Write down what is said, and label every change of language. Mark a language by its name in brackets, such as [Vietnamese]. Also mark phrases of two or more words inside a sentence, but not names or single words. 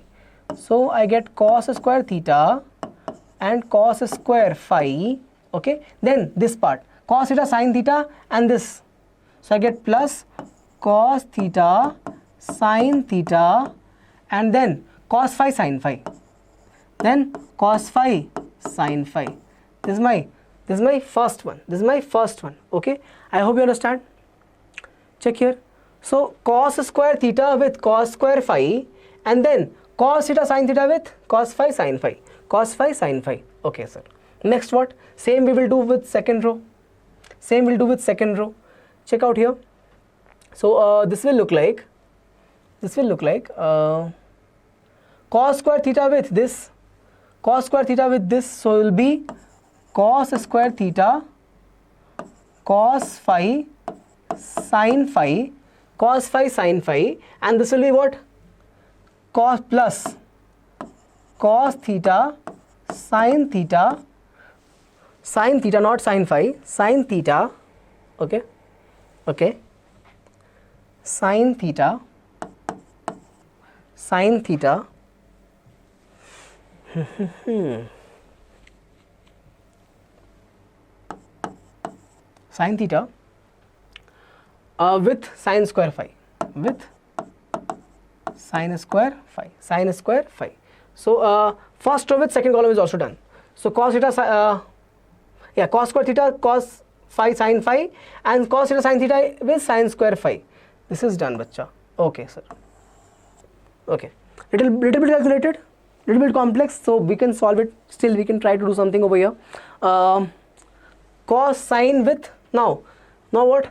[English] So I get cos square theta and cos square phi. Okay, then this part, cos theta sin theta and this. So I get plus cos theta sin theta and then cos phi sin phi. Then cos phi sin phi. This is my first one. This is my first one. Okay, I hope you understand. Check here. So cos square theta with cos square phi and then cos theta sin theta with cos phi sin phi. Cos phi sin phi. Okay, sir. Next what? Same we will do with second row. Same we'll do with second row. Check out here. So this will look like cos square theta with this. Cos square theta with this, so it will be cos square theta cos phi sin phi, cos phi sin phi, and this will be what? Cos plus cos theta sin theta, sin theta not sin phi, sin theta, okay, okay, sin theta, sin theta, sin theta with sin square phi, with sin square phi, sin square phi. So first row with second column is also done. So cos theta, cos square theta cos phi sin phi and cos theta sin theta with sin square phi. This is done, bacha. Okay, sir. Okay, little bit calculated, little bit complex, so we can solve it. Still we can try to do something over here. Cos sin with now what?